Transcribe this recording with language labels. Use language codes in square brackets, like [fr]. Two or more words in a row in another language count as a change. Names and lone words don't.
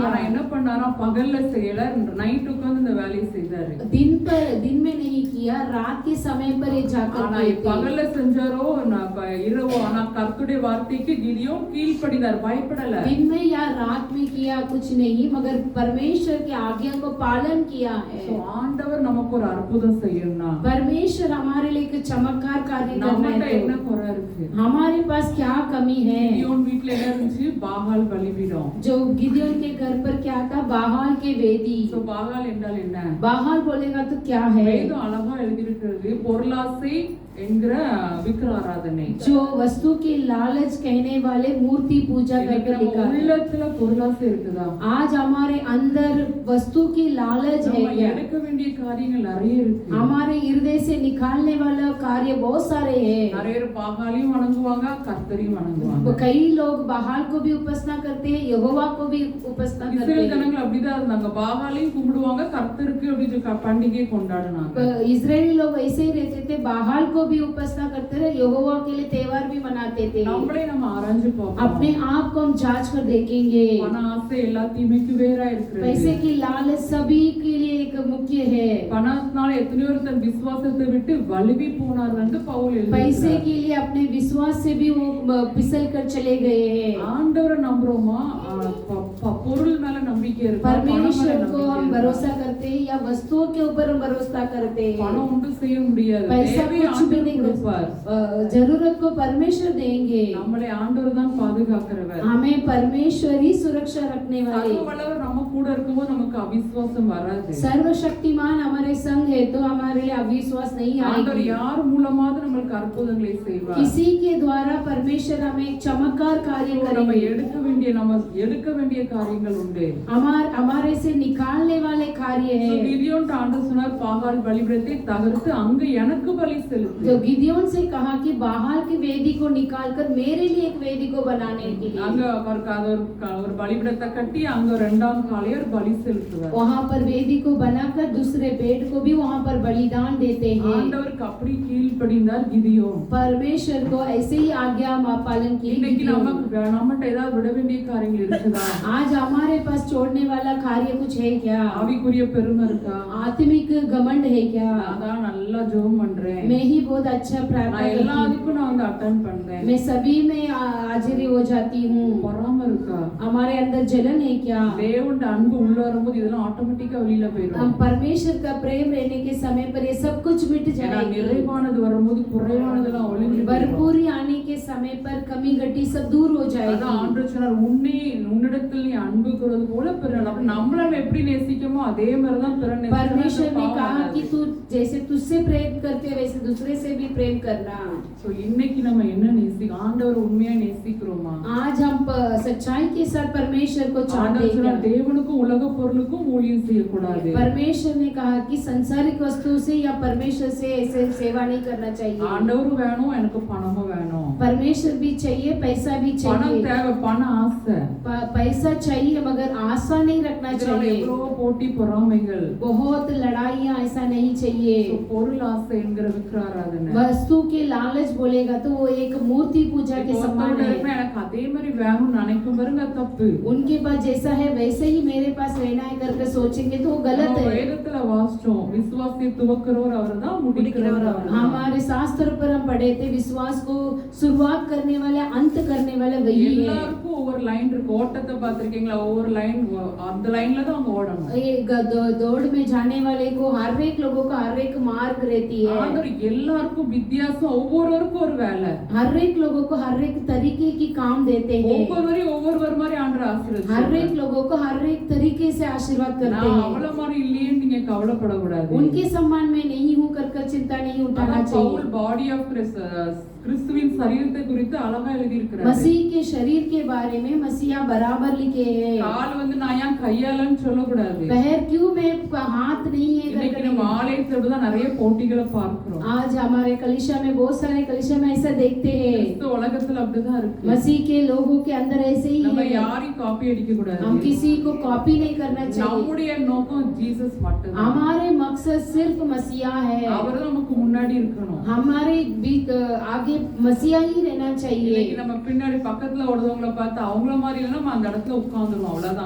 [ta] ஆனா என்ன பண்ணாரா? பகல்ல செய்யல, நைட் உட்கார்ந்து இந்த வேலையை செய்தாரு. [hi] दिन में नहीं किया, रात के समय पर ये जाकर [ta] ஆனா [hi] किए थे। [ta] பகல்ல செஞ்சாரோ இரவோ, ஆனா கர்த்தருடைய வார்த்தைக்கு கிதியோன் கீழ்ப்படிந்தார், பயப்படல. [hi] दिन में या रात में किया कुछ नहीं, मगर परमेश्वर की आज्ञा को पालन किया है। [ta] ஆண்டவர் நமக்கு ஒரு அற்புதம் செய்யணும்னா [hi] परमेश्वर हमारे लिए एक चमत्कार कार्य करना [ta] நம்மகிட்ட [hi] है [ta] என்ன [hi] तो [ta] குறை இருக்கு? [hi] हमारे पास क्या कमी है? [ta] கிதியோன் வீட்ல என்ன இருந்துச்சு? பாகால் பலிபீடம். [hi] जो गिदियोन के घर पर क्या था? बाहाल के वेदी। [ta] சோ பாகால் என்றால் என்ன? [hi] बाहाल बोलेगा तो क्या है? [ta] வேதம் அழகா எழுதி இருக்கிறது. பொருளாசை என்கிற விக்கிர ஆராதனை. [hi] जो वस्तु की लालच कहने वाले मूर्ति पूजा करके लिखा है। [ta] உள்ளத்துல பொருளாசை இருக்குதா? [hi] आज हमारे अंदर वस्तु की लालच है [ta] நம்ம [hi] क्या? [ta] எடுக்க வேண்டிய காரியங்கள் நிறைய இருக்கு. [hi] हमारे हृदय से निकालने वाला कार्य बहुत सारे हैं। [ta] நிறைய பேர் பாகாலையும் வணங்குவாங்க, கர்த்தரையும் வணங்குவாங்க. [hi] कई लोग बाहाल को भी उपासना करते हैं, यहोवा को भी उपासना करते [ta] இஸ்ரேல் [hi] हैं। [ta] ஜனங்கள் அப்படிதான் இருந்தாங்க. பாகாலையும் கும்பிடுவாங்க, கர்த்தருக்கு அப்படி பண்டிகை கொண்டாடுனாங்க. [hi] इजरायली लोग ऐसे ही रहते थे, बाहाल को भी उपासना करते थे, यहोवा के लिए त्योहार भी मनाते थे। [ta] நம்மளே நம்ம ஆராய்ஞ்சு பார்ப்போம். [hi] अपने आप को हम जांच कर देखेंगे। [ta] பண ஆசை எல்லாத்தையுமே வேறா இருக்கு. [hi] पैसे की लालच सभी के लिए एक मुख्य है। [ta] பணத்தினால எத்தனையோ தன் விசுவாசத்தை விட்டு வலுவி போனார் என்று பவுல் எழுதுகிறார். [hi] पैसे के लिए अपने विश्वास से भी वो फिसल कर चले गए हैं। [ta] ஆண்டவரை நம்புறோமா? பொருள் மேல நம்பிக்கை இருக்கு. [hi] परमेश्वर को हम भरोसा करते हैं या वस्तुओं के ऊपर हम भरोसा करते हैं। [ta] பணம் ஒன்றும் செய்ய முடியாது. [hi] पैसा [ta] தேவை [hi] कुछ भी [ta] ஆண்டவர் [hi] नहीं [ta] கொடுப்பார். [hi] कर जरूरत को परमेश्वर देंगे। [ta] நம்மளை ஆண்டவர் தான் பாதுகாக்கிறவர். [hi] हमें परमेश्वर ही सुरक्षा रखने वाले। [ta] சர்வ வல்லவர் நம்ம கூட இருக்கும்போது நமக்கு அவிசுவாசம் வராது. [hi] सर्वशक्तिमान हमारे संग है तो हमारे लिए अविश्वास नहीं [ta] ஆண்டவர் [hi] आएगी। [ta] யார் மூலமாவது நமக்கு அற்புதங்களை செய்வார். [hi] किसी के द्वारा परमेश्वर हमें एक चमत्कार कार्य [ta] நம்ம [hi] करेंगे। [ta] எடுக்க வேண்டிய காரியங்கள் உண்டு. [hi] हमारे से निकालने वाले कार्य है। [ta] கிதியோன் ஆண்டவர் சொன்னார், பாகால் பலிபீடத்தை தகர்த்து அங்க எனக்கு பலி செலுத்து. [hi] जो गिदियोन से कहा कि बाहाल की वेदी को निकालकर मेरे लिए एक वेदी को बनाने के लिए [ta] அங்க ஒரு பலிபீடத்தை கட்டி அங்க இரண்டாம் காளையர் பலி செலுத்துவார். [hi] वहां पर वेदी को बनाकर दूसरे पेड़ को भी वहां पर बलिदान देते हैं। [ta] ஆண்டவருக்கு அப்படி கீழ்ப்படிந்தார் கிதியோன். [hi] परमेश्वर को ऐसे ही आज्ञा पालन की। [ta] இன்னைக்கு நம்மட்ட ஏதாவது விட வேண்டிய காரியங்கள் இருக்குதா? [hi] आज हमारे पास छोड़ने वाला कार्य कुछ है क्या? [ta] ஆவிக்குரிய பெருமை இருக்கா? [hi] आत्मिक घमंड है क्या? [ta] அதான் நல்லா ஜெபம் பண்றேன், [hi] मैं ही बहुत अच्छा प्रार्थना [ta] நான் [hi] करती हूँ, [ta] எல்லாத்துக்கும் நான் வந்து அட்டெண்ட் பண்றேன். [hi] मैं सभी में हाजिरी हो जाती हूँ। [ta] பொறாம இருக்கா? [hi] हमारे अंदर जलन है क्या? [ta] தேவனோட அன்பு உள்ள வரும்போது இதெல்லாம் ஆட்டோமேட்டிக்கா வெளியில [hi] हम [ta] போயிடும். [hi] परमेश्वर का प्रेम रहने के समय पर ये सब कुछ मिट [ta] ஏன்னா [hi] जाएगा। [ta] நிறைவானது வரும்போது குறைவானதெல்லாம் ஒளிஞ்சு போயிடும். [hi] भरपूरी आने के समय पर कमी घटी सब दूर हो [ta] அதான் [hi] जाएगी। [ta] ஆண்டவர் சொன்னார், உன்னிடத்தில் நீ அன்பு கூறுவது போல பிறன். அப்ப நம்மள எப்படி நேசிக்கமோ அதே மாதிரி தான் பிறன் நேசிக்கணும். [hi] परमेश्वर ने कहा कि तू जैसे तुझसे प्रेम करते वैसे दूसरे से भी प्रेम करना। [ta] சோ இன்னைக்கு நம்ம என்ன நேசிக்கிறோம்? ஆண்டவர் உண்மையா நேசிக்கிறோமா? [hi] आज हम सच्चाई के साथ परमेश्वर को चाहते [ta] ஆண்டவர் சொன்னார், [hi] हैं। [ta] தேவனுக்கும் உலக பொருளுக்கும் ஊழியம் செய்யக்கூடாது. [hi] परमेश्वर ने कहा कि संसारिक वस्तु से या परमेश्वर से ऐसे सेवा नहीं करना चाहिए। [ta] ஆண்டவரும் வேணும், எனக்கு பணமும் வேணும். [hi] परमेश्वर भी चाहिए, पैसा भी [ta] பணம் [hi] चाहिए। [ta] தேவை, பண ஆசை. [hi] पैसा चाहिए मगर आशा नहीं रखना [ta] இதனால [hi] चाहिए। [ta] எவ்வளவோ போட்டி பொறாமைகள். [hi] बहुत लड़ाइयाँ, ऐसा नहीं चाहिए। [ta] So, பொருள் ஆசை என்கிற விக்கிராராதனை. [hi] वस्तु के लालच बोलेगा तो वो एक मूर्ति पूजा के समान है। [ta] எனக்கு அதே மாதிரி வேணும்னு நினைக்கும் பாருங்க, தப்பு. [hi] उनके पास जैसा है वैसे ही मेरे पास रहना है करके सोचेंगे तो वो गलत [ta] நம்ம [hi] है। [ta] வேதத்துல வாசிச்சோம், விசுவாசத்தை துவக்கிறவர் அவர்தான், முடிக்கிறவர் அவர்தான். [hi] हमारे शास्त्र पर हम पढ़े थे, विश्वास को शुरुआत करने वाले अंत करने वाले वही है। [ta] எல்லாருக்கும் ஒவ்வொரு லைன் இருக்கு. ஓட்டத்தை பார்த்திருக்கீங்களா? ஒவ்வொரு லைன், அந்த லைன்ல தான் அவங்க ஓடணும். [hi] ये दौड़ में जाने वाले को हर एक लोगों का हर एक मार्ग रहती है। [ta] ஆண்டவர் எல்லாருக்கும் வித்தியாசம், ஒவ்வொருவருக்கும் ஒரு வேலை. [hi] हर एक लोगों को हर एक तरीके की काम देते हैं। [ta] ஒவ்வொருவரையும் ஒவ்வொரு மாதிரி ஆண்டவர் ஆசீர்வதிச்சார். [hi] हर एक लोगों को हर एक तरीके से आशीर्वाद करते [ta] நான் [hi] हैं। [ta] அவள மாதிரி இல்லையேன்னு நீங்க கவலைப்படக்கூடாது. [hi] उनके सम्मान में नहीं हूँ कर चिंता नहीं उठाना [ta] அதான் [hi] चाहिए। [ta] பவுல் [en] body of [ta] கிறிஸ்துவின் சரீரத்தை குறித்து அழகா எழுதி இருக்கிறார். [hi] मसीह के शरीर के बारे में मसीहा बराबर लिखे हैं। [ta] கால் வந்து நான் ஏன் கையாலன்னு சொல்லக்கூடாது. [hi] पैर क्यों में हाथ नहीं है [ta] இன்னைக்கு [hi] करके [ta] நம்ம ஆலயத்துல தான் நிறைய போட்டிகளை பார்க்கிறோம். [hi] आज हमारे कलीसिया में बहुत सारे कलीसिया में ऐसा देखते हैं। [ta] கிறிஸ்து உலகத்துல அப்படிதான் இருக்கு. [hi] मसीह के लोगों के अंदर ऐसे ही [ta] நம்ம [hi] है। [ta] யாரையும் காப்பி அடிக்க கூடாது. [hi] हम किसी को कॉपी नहीं करना चाहिए। [ta] நம்முடைய நோக்கம் ஜீசஸ் மட்டும்தான். [hi] हमारे मकसद सिर्फ मसीहा है। [ta] அவர்தான் நமக்கு முன்னாடி இருக்கணும். [hi] हमारे आगे मसीहा ही रहना चाहिए। [ta] இன்னைக்கு நம்ம பின்னாடி பக்கத்துல ஓடுறவங்கள பார்த்து அவங்கள மாதிரி இல்லைன்னா நம்ம அந்த இடத்துல உட்கார்ந்துருவோம், அவ்வளவுதான்.